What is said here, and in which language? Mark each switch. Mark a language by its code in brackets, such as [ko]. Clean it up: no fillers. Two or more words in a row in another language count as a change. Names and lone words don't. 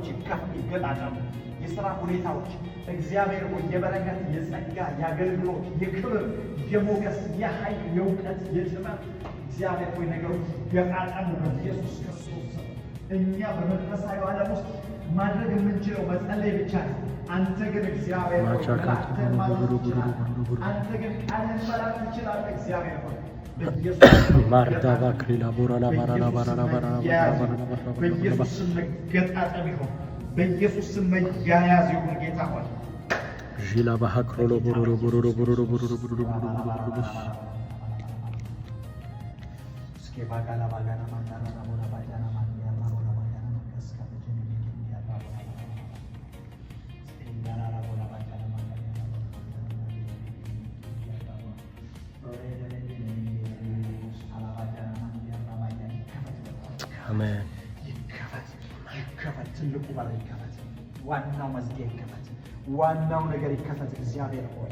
[am] ይገጣጠሙ። የሥራ ሁኔታዎች እግዚአብሔር ሆይ የበረከት፣ የጸጋ፣ የአገልግሎት፣ የክብር፣ የሞገስ፣ የኃይል፣ የእውቀት፣ የጥበብ እግዚአብሔር ሆይ ነገሮች ይገጣጠሙ በኢየሱስ ክርስቶስ ስም። እኛ በመንፈሳዊ ዓለም ውስጥ ማድረግ የምንችለው መጸለይ ብቻ ነው። አንተ ግን እግዚአብሔር ሆይ መላእክትን ማዘዝ ትችላለህ። አንተ ግን ቃልን መላክ ትችላለህ። እግዚአብሔር ሆይ ማርዳባ ክሪላ ቦራላ ባራላ ባራላ ባራላ በኢየሱስ ስም መገጣጠም ይሁን። በኢየሱስ ስም መያያዝ ይሁን። ጌታ ሆይ ዢላ ባሃክሮሎ ቦሮሮ ቦሮሮ ቦሮሮ ቦሮሮ ቦሮሮ ቦሮሮ እስኪ ባጋላ ባጋላ ማንዳና ቦራ ባጃና ማንዲያ ቦራ ባጃና ማከስካ በጀኒ ያባ ቦራ ስቴንዳራ ቦራ ባጃና ማንዲያ አሜን። ይከፈት። ትልቁ በር ይከፈት። ዋናው መዝጊያ ይከፈት። ዋናው ነገር ይከፈት። እግዚአብሔር ሆይ